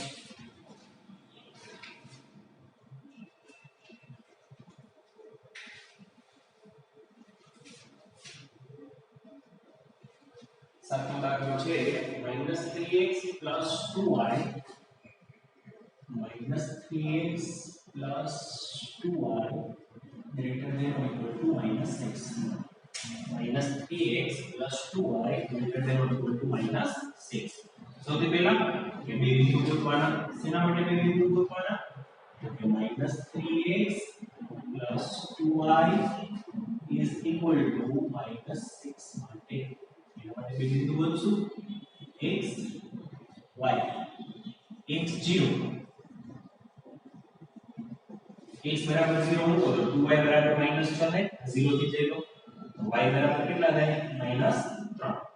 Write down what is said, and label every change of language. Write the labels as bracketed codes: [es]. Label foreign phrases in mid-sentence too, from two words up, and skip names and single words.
[gu] સાતમો દાખલો છે [en] -3x + 2y -3x 3x plus 2y greater than or equal to minus 6. Minus 3x plus 2y greater than or equal to minus 6. [gu] સૌથી પહેલા કે બે બિંદુ ગોતવાના. શેના માટે બે બિંદુ ગોતવાના? તો કે [en] minus 3x plus 2y is equal to minus 6 માટે. [gu] એના માટે બે બિંદુ ગોતશું. x y x 0 x બરાબર 0 મૂકો તો 2y બરાબર -6 થાય. 0 થી જઈ લો તો y બરાબર કેટલા થાય? -3.